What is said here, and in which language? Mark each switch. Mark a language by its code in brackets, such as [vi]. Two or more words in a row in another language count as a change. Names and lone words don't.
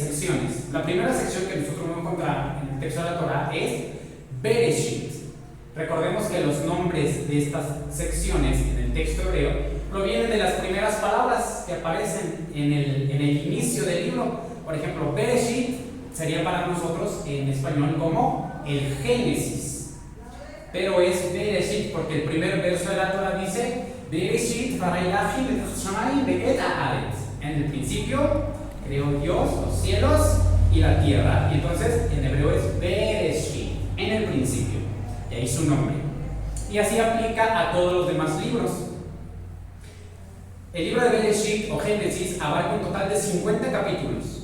[es] La primera sección que nosotros vamos a encontrar en el texto de la Torá es Bereshit, Recordemos que los nombres de estas secciones en el texto hebreo provienen de las primeras palabras que aparecen en el inicio del libro. Por ejemplo, Bereshit sería para nosotros en español como el Génesis. Pero es Bereshit porque el primer verso de la Torah dice [he] בראשית ברא אלהים את השמים ואת הארץ. [es] En el principio creó Dios los cielos y la tierra. Y entonces en hebreo es Bereshit, en el principio. Y ahí su nombre. Y así aplica a todos los demás libros. El libro de Bereshit o Génesis abarca un total de 50 capítulos.